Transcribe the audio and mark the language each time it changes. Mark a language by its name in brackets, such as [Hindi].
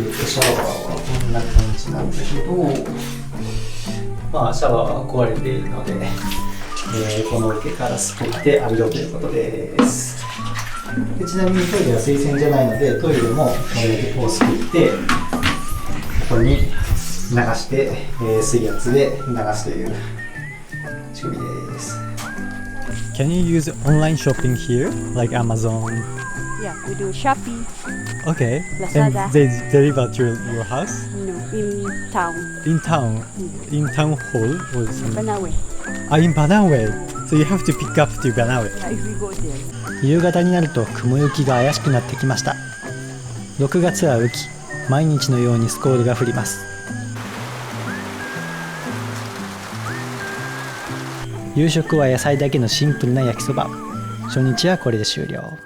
[Japanese] シャワーはこんな感じなんだけど、まあシャワーは壊れているので、この桶からすくって浴びろということです。でちなみにトイレは水洗じゃないので、トイレもこれをすくってここに流して、水圧で流すという仕組みです。 [English] Can you use online shopping here, like Amazon? Yeah, we do Shopee. Okay. Lazada. And they deliver to your house? No, in town. In town? In town hall or something? Banawe. In Banawe. So you have to pick up to Banawe. Yeah, if we go there. [Japanese] 夕方になると雲行きが怪しくなってきました。6月は雨季、毎日のようにスコールが降ります。夕食は野菜だけのシンプルな焼きそば。初日はこれで終了。